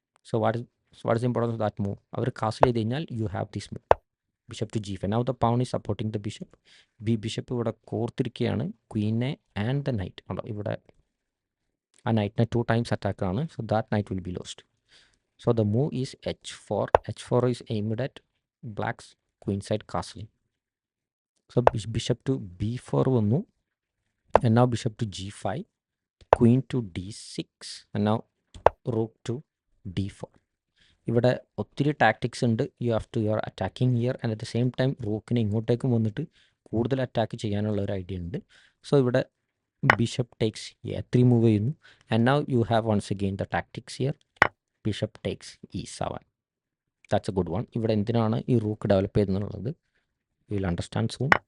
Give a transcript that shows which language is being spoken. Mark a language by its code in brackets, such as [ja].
[en] So what is importance of that move? [ml] Our castle ചെയ്ത് കഴിഞ്ഞാൽ [en] You have this move bishop to g5. Now the pawn is supporting the bishop. [ml] Bishop ഇവിടെ കോർത്തിരിക്കുകയാണ് ക്വീനെ [en] And the knight. [ml] ഇവിടെ ആ നൈറ്റിനെ 2 times അറ്റാക്കാണ്. [en] So that knight will be lost. So the move is h4. h4 is aimed at black's queenside castling. So bishop to b4 വന്നു, and now bishop to g5, queen to d6, and now rook to d4. [ml] ഇവിടെ ഒത്തിരി tactics ഉണ്ട്. [en] you have to your attacking here and at the same time [ml] റൂക്കിനെ ഇങ്ങോട്ടേക്കും വന്നിട്ട് കൂടുതൽ attack ചെയ്യാനുള്ള ഒരു idea ഉണ്ട്. [en] So ഇവിടെ bishop takes e3 move ചെയ്യുന്നു, and now you have once again the tactics here. Bishop takes e7. That's a good one. [ml] ഇവിടെ എന്തിനാണ് ഈ rook develop ചെയ്തെന്നുള്ളത് [en] You will understand soon.